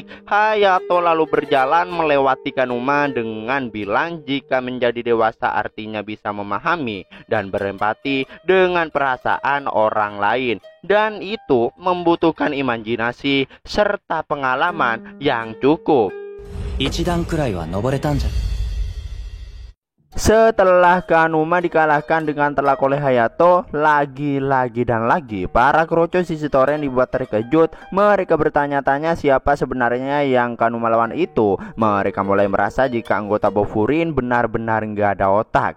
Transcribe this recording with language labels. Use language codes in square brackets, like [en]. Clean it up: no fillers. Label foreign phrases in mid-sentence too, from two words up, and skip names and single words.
[id] Hayato lalu berjalan melewati Kanuma dengan bilang jika menjadi dewasa artinya bisa memahami dan berempati dengan perasaan orang lain. Dan itu membutuhkan imajinasi serta pengalaman yang cukup. [ja] 一段くらいは登れたんじゃ。 [id] Setelah Kanuma dikalahkan dengan telak oleh Hayato, lagi-lagi dan lagi para keroco sisi Toren dibuat terkejut. Mereka bertanya-tanya siapa sebenarnya yang Kanuma lawan itu. Mereka mulai merasa jika anggota Bofurin benar-benar nggak ada otak.